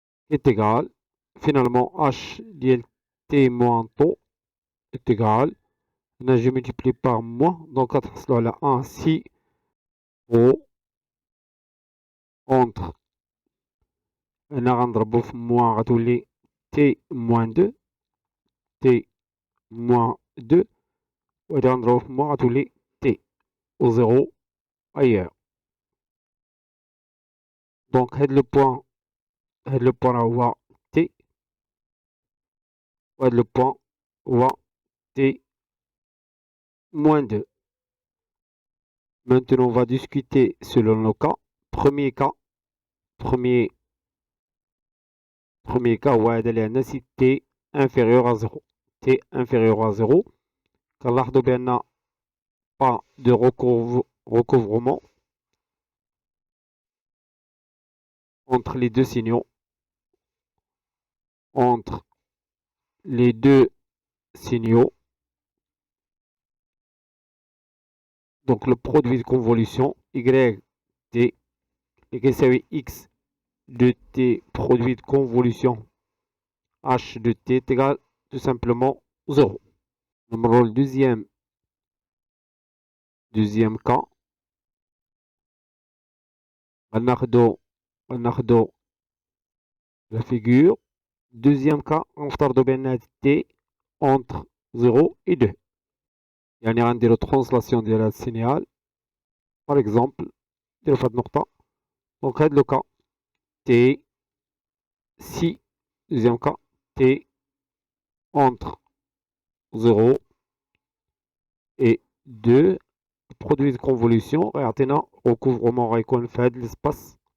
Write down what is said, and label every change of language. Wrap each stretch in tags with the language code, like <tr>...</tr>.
<fr>est égal, finalement h ديال t moins taux est égal, là je multiplie par moins, donc</fr> <ar>غتحصلوا على</ar> <fr>1 si taux entre</fr> <ar>هنا غنضربو في</ar> <fr>moins غتولي t moins 2 t moins 2</fr> <ar>وهادي غنضربو في</ar> <fr>moins غتولي t و 0 ailleurs. Donc هاد لو بوان هو t وهاد لو بوان هو t moins 2. Maintenant, on va discuter selon le cas. Premier cas, premier cas, si t inférieur à 0. T inférieur à 0.</fr> <ar>كنلاحظوا بأن</ar> <fr>pas de recouvrement entre les deux signaux. Entre les deux signaux. Donc le produit de convolution y t et x de t produit de convolution h de t est égal tout simplement 0. Le deuxième cas, غناخدو la figure. Deuxième cas,</fr> <ar>غنفترضوا بأن</ar> <fr>t entre 0 et 2.</fr> <ar>يعني غنديرو translation ديال هاد السينيال.</ar> <fr>Par exemple,</fr> <ar>نديرو في هاد النقطة.</ar> <fr>Donc هاد لو cas t si, deuxième cas, t entre 0 et 2, produit de convolution غيعطينا recouvrement</fr> <ar>غيكون في هاد</ar> <fr>l'espace.</fr>